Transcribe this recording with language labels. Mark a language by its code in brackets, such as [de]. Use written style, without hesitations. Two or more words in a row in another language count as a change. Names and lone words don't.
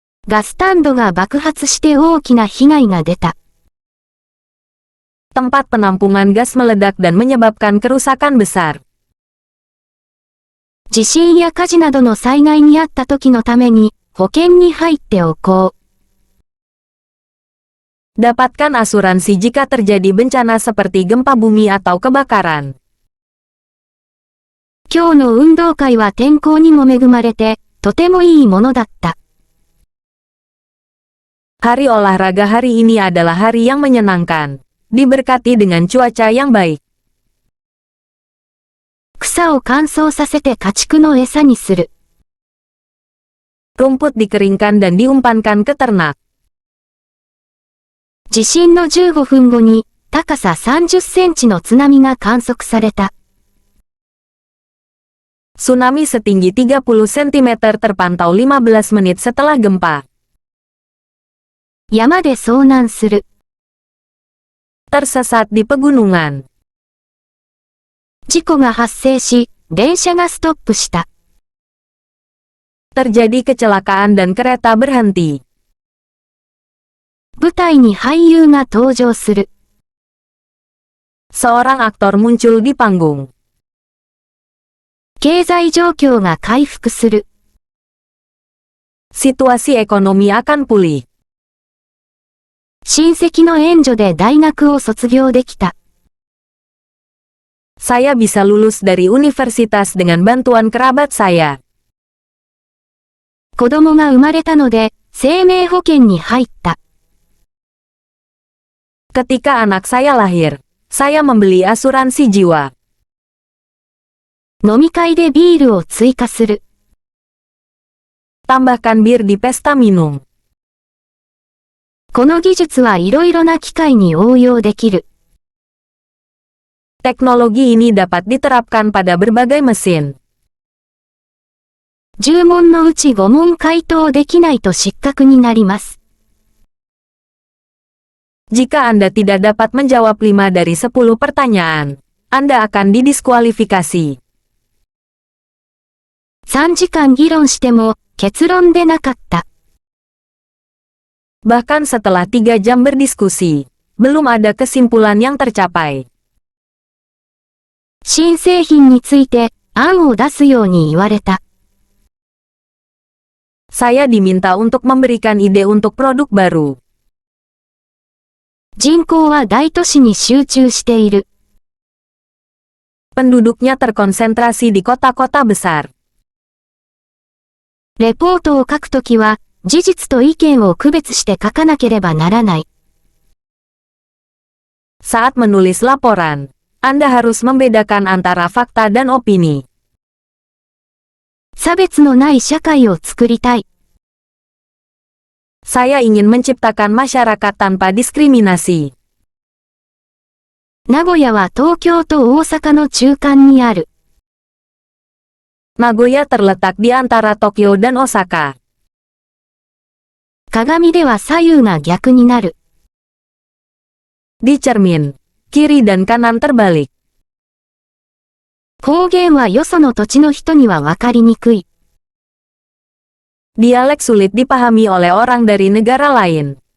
[ja] ガスタンドが爆発して大きな被害が出た。 [id] Tempat penampungan gas meledak dan menyebabkan kerusakan besar. [ja] 地震や火事などの災害にあった時のために、保険に入っておこ [id] う。Dapatkan asuransi jika terjadi bencana seperti gempa bumi atau kebakaran. [ja] 今日の運動会は天候にも恵まれて、とてもいいものだった。 [id] Hari olahraga hari ini adalah hari yang menyenangkan. Diberkati dengan cuaca yang baik. [ja] 草を乾燥させて家畜の餌にする。 [id] Rumput dikeringkan dan diumpankan ke ternak. [ja] 地震の15分後に、高さ30センチの津波が観測された。 [id] Tsunami setinggi 30 cm terpantau 15 menit setelah gempa. [ja] 山で遭難する。 [id] Tersesat di pegunungan. [ja] 事故が発生し、電車がストップした。 [id] Terjadi kecelakaan dan kereta berhenti. [ja] 舞台に俳優が登場する。 [id] Seorang aktor muncul di panggung. [ja] 経済状況が回復する。 [id] Situasi ekonomi akan pulih. [ja] 親戚の援助で大学を卒業できた。 [id] Saya bisa lulus dari universitas dengan bantuan kerabat saya. [ja] 子供が生まれたので、生命保険に入った。 [id] Ketika anak saya lahir, saya membeli asuransi jiwa. [ja] 飲み会でビールを追加する。 [id] Tambahkan bir di pesta minum. [ja] この技術はいろいろな機械に応用できる。 [id] Teknologi ini dapat diterapkan pada berbagai mesin. [ja] 10 問のうち5問回答できないと失格になります。 [id] Jika Anda tidak dapat menjawab 5 dari 10 pertanyaan, Anda akan didiskualifikasi. [ja] 3 時間議論しても結論出なかった。 [id] Bahkan setelah 3 jam berdiskusi, belum ada kesimpulan yang tercapai. [ja] 新製品について案を出すように言われた。 [id] Saya diminta untuk memberikan ide untuk produk baru. [ja] 人口は大都市に集中している。 [id] Penduduknya terkonsentrasi di kota-kota besar. [ja] レポートを書くときは、事実と意見を区別して書かなければならない。 [id] Saat menulis laporan, Anda harus membedakan antara fakta dan opini. [ja] 差別のない社会を作りたい。 [id] Saya ingin menciptakan masyarakat tanpa diskriminasi. [ja] 名古屋は東京と大阪の中間にある。 [id] Nagoya terletak di antara Tokyo dan Osaka. [ja] 鏡では左右が逆になる。 [id] Di cermin, kiri dan kanan terbalik. [ja] 方言はよその土地の人にはわかりにくい。 [id] Dialek sulit dipahami oleh orang dari negara lain.